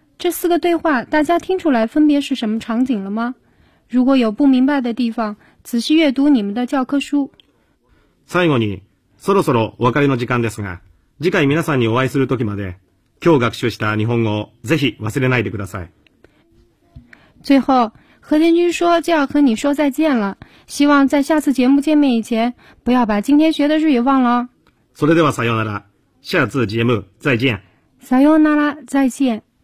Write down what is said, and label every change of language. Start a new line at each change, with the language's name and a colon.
Chinese: 这四个对话，大家听出来分别是什么场景了吗？如果有不明白的地方，仔细阅读你们的教科书。
Japanese: 最後に、そろそろお別れの時間ですが、次回皆さんにお会いする時まで、今日学習した日本語をぜひ忘れないでください。
Chinese: 最后，何天君说就要和你说再见了，希望在下次节目见面以前，不要把今天学的日语忘了。
Japanese: それではさようなら。
Chinese: 下次节目再见。
Japanese: さようなら，
Chinese: 再见。